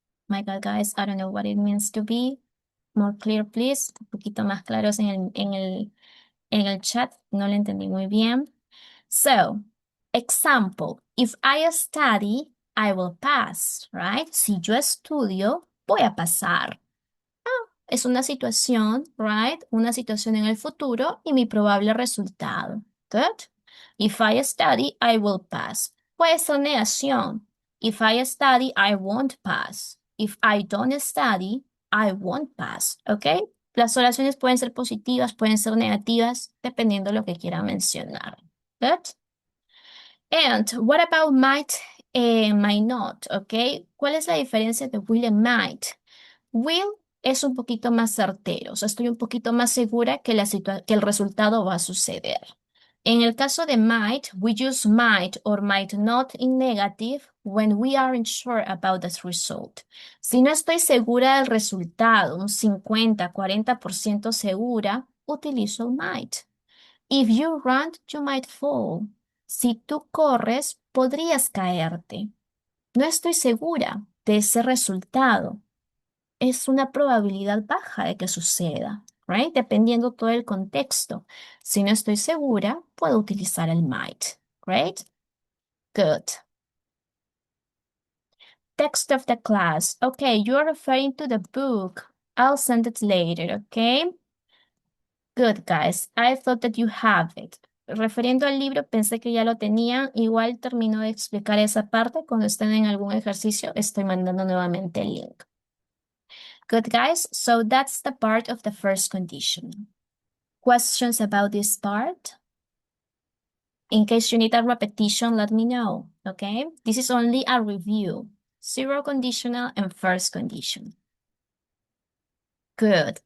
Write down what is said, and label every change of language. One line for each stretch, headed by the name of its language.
English: My God, guys, I don't know what it means to be more clear, please.
Spanish: Un poquito más claros en el chat. No lo entendí muy bien.
English: So, example, if I study, I will pass, right?
Spanish: Si yo estudio, voy a pasar. Es una situación, right? Una situación en el futuro y mi probable resultado.
English: Good. If I study, I will pass.
Spanish: Puede ser negación.
English: If I study, I won't pass. If I don't study, I won't pass. ¿Ok?
Spanish: Las oraciones pueden ser positivas, pueden ser negativas, dependiendo de lo que quiera mencionar.
English: Good. And what about might and might not? ¿Ok?
Spanish: ¿Cuál es la diferencia de will and might? Will es un poquito más certero, o sea, estoy un poquito más segura que, que el resultado va a suceder. En el caso de
English: might, we use might or might not in negative when we aren't sure about the result.
Spanish: Si no estoy segura del resultado, un 50-40% segura, utilizo might.
English: If you run, you might fall.
Spanish: Si tú corres, podrías caerte. No estoy segura de ese resultado. Es una probabilidad baja de que suceda, right? Dependiendo todo el contexto. Si no estoy segura, puedo utilizar el might, right?
English: Good. Text of the class. Okay, you are referring to the book. I'll send it later, okay? Good, guys. I thought that you have it.
Spanish: Refiriendo al libro, pensé que ya lo tenían. Igual termino de explicar esa parte. Cuando estén en algún ejercicio, estoy mandando nuevamente el link.
English: Good, guys. So that's the part of the first condition. Questions about this part? In case you need a repetition, let me know, okay? This is only a review. Zero conditional and first condition. Good.